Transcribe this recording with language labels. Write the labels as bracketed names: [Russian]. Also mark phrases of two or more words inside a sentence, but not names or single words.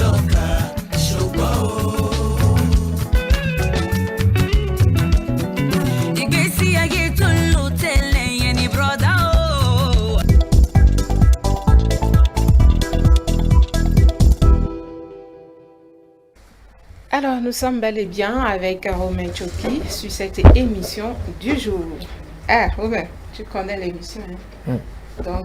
[Yoruba] Ìgbésí ayé tó ń lò tẹ́lẹ̀ yẹn ni brother o. [French] Alors, nous sommes bel et bien avec Romain Choki sur cette émission du jour. Ah, Romain, tu connais l'émission. Hein? Donc,